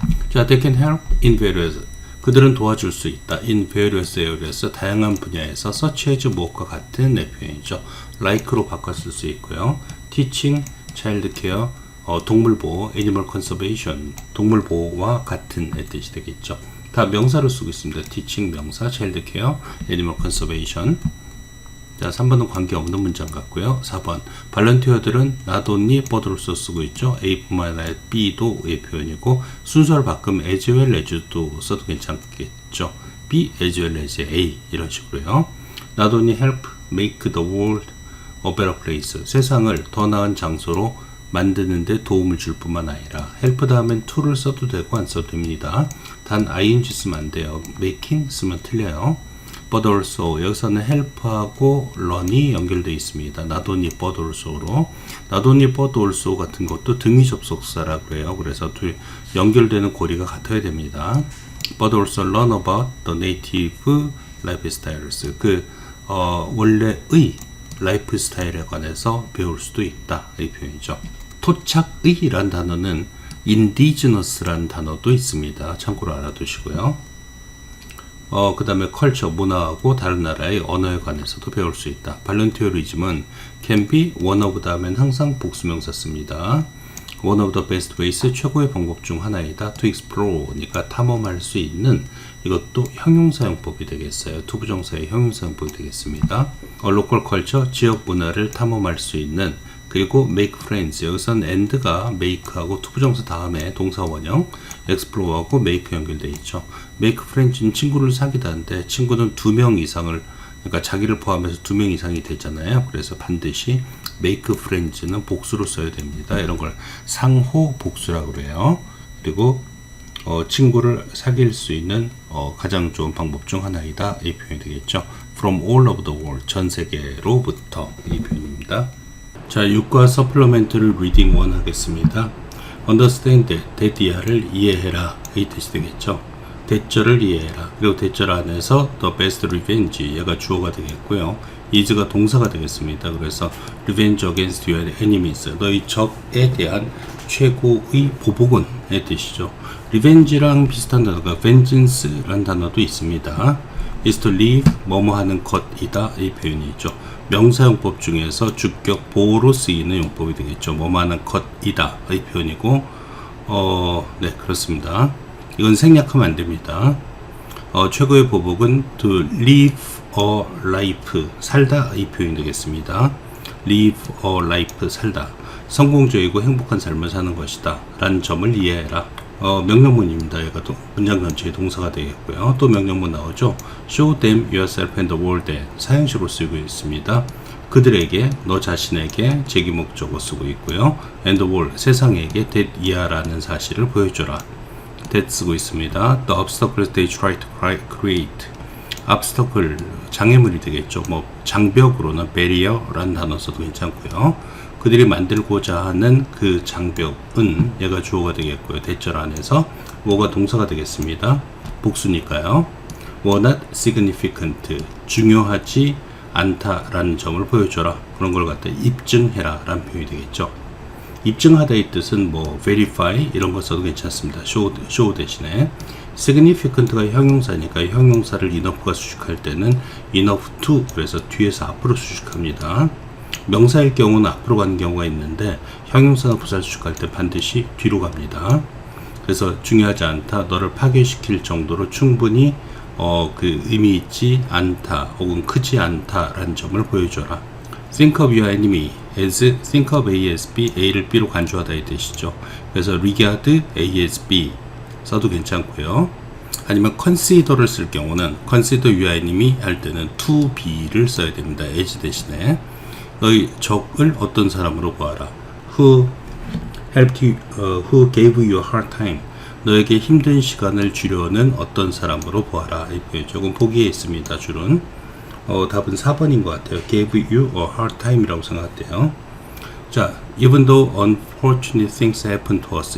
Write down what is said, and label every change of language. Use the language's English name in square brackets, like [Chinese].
[Korean] 자, [English] they can help in various, [Korean] 그들은 도와줄 수 있다. [English] in various areas, [Korean] 다양한 분야에서 [English] such as [Korean] 뭐과 같은 내 표현이죠. like로 바꿔 쓸 수 있고요. teaching, child care, 동물보호, animal conservation, 동물보호와 같은 내 뜻이 되겠죠. 다 명사로 쓰고 있습니다. [English] teaching 명사, child care, animal conservation. [Korean] 자, 3번은 관계없는 문장 같고요. 4번, 발런티어들은 not only but로서 쓰고 있죠. A뿐만 아니라 B도 의 표현이고, 순서를 바꾸면 [English] as well as [Korean] 도 써도 괜찮겠죠. [English] B as well as A [Korean] 이런 식으로요. [English] not only help make the world a better place, [Korean] 세상을 더 나은 장소로 만드는 데 도움을 줄 뿐만 아니라, help 다음엔 to를 써도 되고 안 써도 됩니다. 단 ing 쓰면 안 돼요. making 쓰면 틀려요. but also, 여기서는 help하고 learn이 연결되어 있습니다. not only but also로. not only but also 같은 것도 등위 접속사라고 해요. 그래서 연결되는 고리가 같아야 됩니다. [English] but also learn about the native lifestyles. [Korean] 원래의 라이프 스타일에 관해서 배울 수도 있다. 이 표현이죠. 토착의란 단어는 indigenous라는 단어도 있습니다. 참고로 알아두시고요. 그 다음에 컬처, 문화하고 다른 나라의 언어에 관해서도 배울 수 있다. 발런티어리즘은 [English] can be one of [Korean] 다음엔 항상 복수명사 씁니다. [English] one of the best ways, [Korean] 최고의 방법 중 하나이다. to explore니까 탐험할 수 있는, 이것도 형용사용법이 되겠어요. 투부정사의 형용사용법이 되겠습니다. local culture, 지역 문화를 탐험할 수 있는, 그리고 make friends, 여기서는 and가 make하고 투부정사 다음에 동사 원형, explore하고 make 연결되어 있죠. make friends는 친구를 사귀다는데, 친구는 2명 이상을, 그러니까 자기를 포함해서 2명 이상이 되잖아요. 그래서 반드시 make friends는 복수로 써야 됩니다. 이런 걸 상호 복수라고 그래요. 그리고 친구를 사귈 수 있는 가장 좋은 방법 중 하나이다. 이 표현이 되겠죠. [English] From all over the world, [Korean] 전 세계로부터, 이 표현입니다. 자, 6과 서플러멘트를 리딩 1 하겠습니다. Understand that,를 이해해라. 이 뜻이 되겠죠. 대절을 이해해라. 그리고 대절 안에서 [English] the best revenge, [Korean] 얘가 주어가 되겠고요. is가 동사가 되겠습니다. 그래서 [English] revenge against your enemies, [Korean] 너희 적에 대한 최고의 보복은 의 뜻이죠. revenge랑 비슷한 단어가 vengeance라는 단어도 있습니다. [English] is to live, [Korean] 뭐뭐 하는 것이다. 이 표현이죠. 명사용법 중에서 주격 보호로 쓰이는 용법이 되겠죠. 뭐뭐 하는 것이다. 이 표현이고, 네, 그렇습니다. 이건 생략하면 안 됩니다. 최고의 보복은 [English] to live a life, [Korean] 살다. 이 표현이 되겠습니다. [English] live a life, 살다. [Korean] 성공적이고 행복한 삶을 사는 것이다. 라는 점을 이해해라. 명령문입니다. 얘가 문장 전체의 동사가 되겠고요. 또 명령문 나오죠. [English] Show them yourself and the world that, [Korean] 사형식으로 쓰고 있습니다. 그들에게, 너 자신에게 제기목적어 쓰고 있고요. [English] and the world, [Korean] 세상에게 that 이하라는 사실을 보여줘라. that 쓰고 있습니다. [English] The obstacles they try to create, obstacle, [Korean] 장애물이 되겠죠. 뭐 장벽으로는 barrier라는 단어 써도 괜찮고요. 그들이 만들고자 하는 그 장벽은, 얘가 주어가 되겠고요. 대절 안에서 뭐가 동사가 되겠습니다. 복수니까요. [English] were not significant, [Korean] 중요하지 않다라는 점을 보여줘라. 그런 걸 갖다 입증해라 라는 표현이 되겠죠. 입증하다의 뜻은 뭐 verify 이런 거 써도 괜찮습니다. show 대신에 significant가 형용사니까 형용사를 enough가 수식할 때는 enough to 그래서 뒤에서 앞으로 수식합니다. 명사일 경우는 앞으로 가는 경우가 있는데 형용사나 부사를 수식할 때 반드시 뒤로 갑니다. 그래서 중요하지 않다, 너를 파괴시킬 정도로 충분히 그 의미 있지 않다 혹은 크지 않다라는 점을 보여줘라. [English] Think of your enemy as think of A as B, [Korean] A를 B로 간주하다 이 뜻이죠. 그래서 [English] regard A as B [Korean] 써도 괜찮고요. 아니면 consider를 쓸 경우는 [English] consider your enemy [Korean] 할 때는 to be를 써야 됩니다. as 대신에 너희 적을 어떤 사람으로 보아라. [English] Who helped you, who gave you a hard time. [Korean] 너에게 힘든 시간을 주려는 어떤 사람으로 보아라. 이 표현 조금 보기에 있습니다. 줄은 답은 4번인 것 같아요. [English] gave you a hard time이라고 [Korean] 생각돼요. [English] 자, even though unfortunate things happen to us.